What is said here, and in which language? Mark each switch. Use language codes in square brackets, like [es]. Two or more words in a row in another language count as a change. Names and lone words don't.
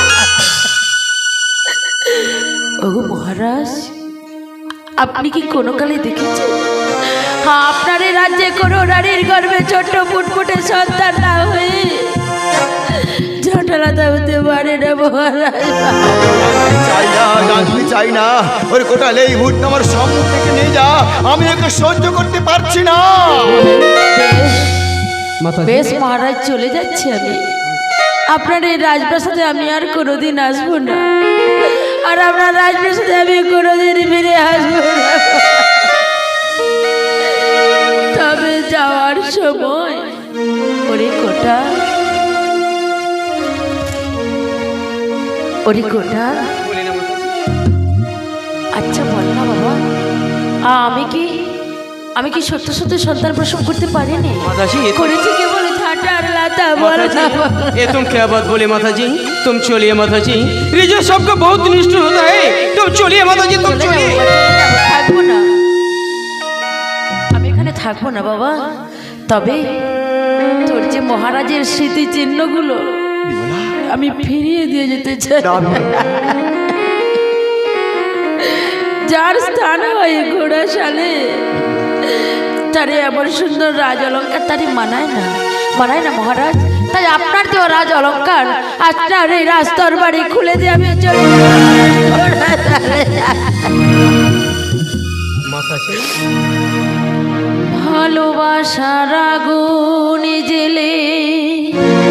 [bn] ওগো মহারাজ, আপনি কি কোনো কালে দেখেছেন হ্যাঁ আপনার এই রাজ্যে কোনো নারীর গর্ভে ছোট্ট ফুটফুটে সন্তান না হয়ে ঝাঁটালাতা হতে পারে না মহারাজ? চাই না, জানতে চাই না। ওরে কোটাল, এই মুহূর্তে আমার সম্মুখ থেকে নিয়ে যা, আমি একে সহ্য করতে পারছি না। [hi] माता जी, [bn] বেশ মহারাজ, চলে যাচ্ছি আমি। আপনার এই রাজপ্রাসাদে আমি আর কোনোদিন আসবো না, আর আপনার রাজপ্রাসাদে আমি কোনোদিন ফিরে আসবো না। তবে যাওয়ার সময় ওরে কোটা, ওরে কোটা, আচ্ছা বল না বাবা, আমি কি সত্য সত্য সন্তান প্রসব করতে পারিনি? [hi] माता जी, [bn] করেছি কেবল ঝাঁটার লাতা, বল [hi] माता [bn] না বাবা। [hi] जी, ये तुम क्या बात बोले माता जी? तुम चलिए माता जी, रेजा साहब का बहुत निष्ठुर होता है। तुम चलिए माता जी, तुम चलिए। [bn] থাকবো না, আমি এখানে থাকবো না বাবা। তবে তোর যে মহারাজের স্মৃতি চিহ্নগুলো আমি ফিরিয়ে দিয়ে যেতে চাই। যার স্থান হয় ঘোড়াশালে, তারে এমন সুন্দর রাজ অলঙ্কার তারে মানায় না, মানায় না মহারাজ। তাই আপনার দেওয়া রাজ অলঙ্কার আপনার এই রাস্তর বাড়ি খুলে দিয়ে আমি চলে [hi] माता जी, [bn] ভালোবাসার আগুন জেলে